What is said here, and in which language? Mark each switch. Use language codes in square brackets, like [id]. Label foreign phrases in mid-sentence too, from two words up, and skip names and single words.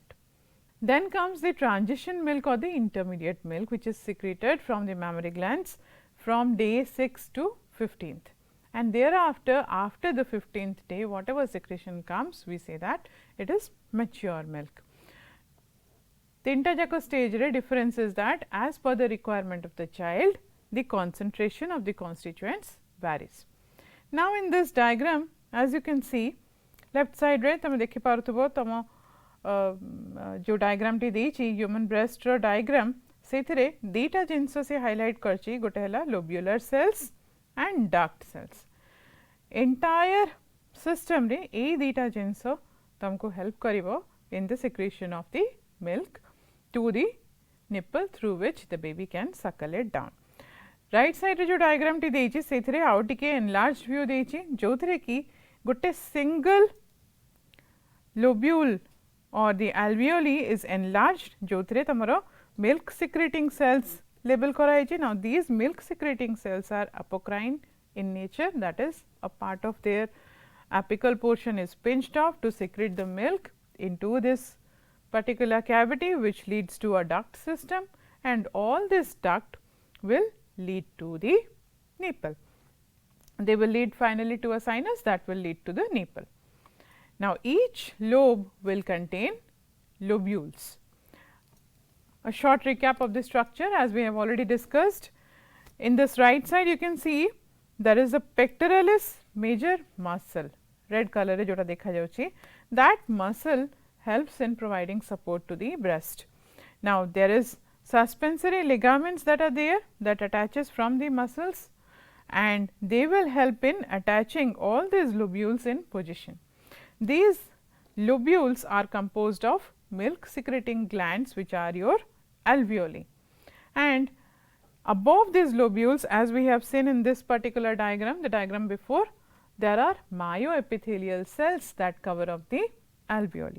[en] Then comes the transition milk or the intermediate milk, which is secreted from the mammary glands from day 6 to 15th, and thereafter after the 15th day whatever secretion comes, we say that it is mature milk. [or] ତିନିଟା ଯାକ stage ରେ [en] difference is that as per the requirement of the child, the concentration of the constituents varies. Now, in this diagram, as you can see, left side [or] ରେ ତମେ ଦେଖି ପାରୁଥିବ ତମ ଯୋ ଡାଇଗ୍ରାମଟି ଦେଇଛି [en] human breast [or] ର ଡାଇଗ୍ରାମ ସେଥିରେ ଦିଟା ଜିନିଷ ସେ ହାଇଲାଇଟ କରିଛି ଗୋଟେ ହେଲା [en] lobular cells and duct cells entire system [or] ରେ ଏ ଦିଟା ଜିନିଷ ତୁମକୁ ହେଲ୍ପ କରିବ [en] in the secretion of the milk to the nipple through which the baby can suckle it down. Right side [or] ରେ ଯୋ ଡାଇଗ୍ରାମଟି ଦେଇଛି ସେଥିରେ ଆଉ ଟିକେ [en] enlarge view [or] ଦେଇଛି ଯୋଉଥିରେ କି ଗୋଟେ [en] single lobule or the alveoli is enlarged [or] ଯୋଉଥିରେ ତମର [en] milk secreting cells label [or] କରାଇଛି. [en] Now these milk secreting cells are apocrine in nature, that is a part of their apical portion is pinched off to secrete the milk into this particular cavity, which leads to a duct system, and all this duct will lead to the nipple. They will lead finally to a sinus that will lead to the nipple. Now, each lobe will contain lobules. A short recap of the structure, as we have already discussed. In this right side you can see there is a pectoralis major muscle, red color [or] ରେ ଯୋଟା ଦେଖା ଯାଉଛି. [en] That muscle helps in providing support to the breast. Now, there is suspensory ligaments that are there that attaches from the muscles, and they will help in attaching all these lobules in position. These lobules are composed of milk secreting glands, which are your alveoli, and above these lobules, as we have seen in this particular diagram, the diagram before, there are myoepithelial cells that cover up the alveoli.